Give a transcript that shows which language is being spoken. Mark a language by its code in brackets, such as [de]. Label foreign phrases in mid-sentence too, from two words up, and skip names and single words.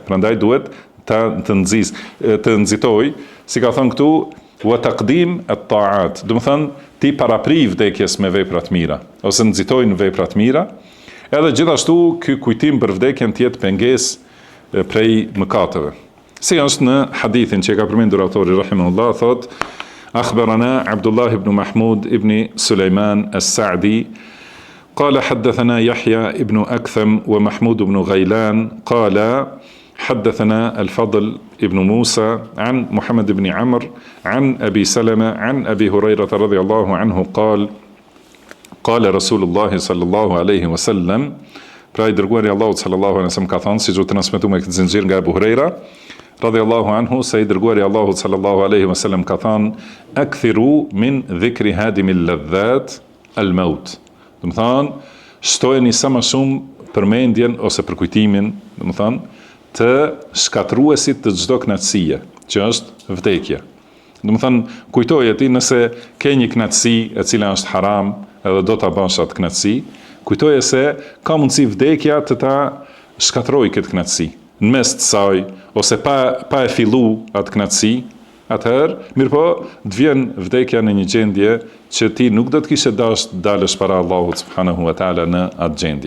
[sq] Prandaj duhet të nxitoj, si ka thënë këtu, [ar] وتقديم الطاعات. [sq] Do të thonë, ti parapri vdekjes me vepra të mira, ose nxitoj në vepra të mira, edhe gjithashtu ky kujtim për vdekjen të jetë pengesë prej mëkateve. Si është në hadithin që e ka përmendur autori rahimahullah, thot: [ar] "أخبرنا عبد الله بن محمود بن سليمان السعدي قال حدثنا يحيى ابن أكثم ومحمود بن غيلان قال حدثنا الفضل ابن موسى عن محمد بن عمرو عن أبي سلمة عن أبي هريرة رضي الله عنه قال رسول الله صلى الله عليه وسلم [sq] pra I dërguari Allahut [ar] صلى الله عليه وسلم [sq] ka thënë, siç u transmetuar me këtë zinxhir nga Abu Huraira [ar] رضي الله عنه, [sq] se I dërguari Allahut [ar] صلى الله عليه وسلم [sq] ka thënë: [ar] "أكثروا من ذكر هادم اللذات الموت." [sq] Do të thonë, shtojeni sa më shumë përmendjen ose përkujtimin, do të thonë, të shkatruesit të çdo kënaqësie, që është vdekja. Do të thonë, kujtoje ti nëse ke një kënaqësi e cila është haram, edhe do ta bësh atë kënaqësi, kujtoje se ka mundësi vdekja të ta shkatrojë këtë kënaqësi, në mes të saj, ose pa e fillu atë kënaqësi, atëherë, mirë po, të vjen vdekja në një gjendje që ti nuk do të kishe dashur të dalësh para Allahut [ar] سبحانه وتعالى [sq] në atë gjendje.